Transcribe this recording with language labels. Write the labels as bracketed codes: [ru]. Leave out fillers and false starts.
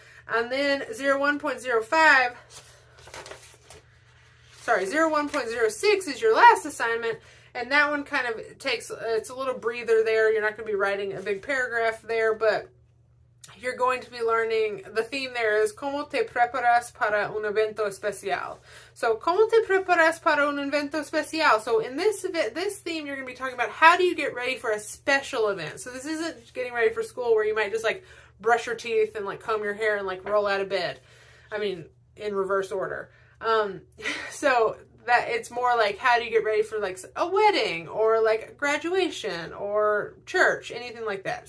[en] And then 01.06 is your last assignment, and that one kind of it's a little breather there. You're not going to be writing a big paragraph there, but you're going to be learning, the theme there is [es] ¿Cómo te preparas para un evento especial? [en] So, [es] ¿Cómo te preparas para un evento especial? [en] So, in this theme, you're going to be talking about how do you get ready for a special event. So, this isn't getting ready for school where you might just like brush your teeth and like comb your hair and like roll out of bed. I mean, in reverse order. So that it's more like how do you get ready for like a wedding or like graduation or church, anything like that.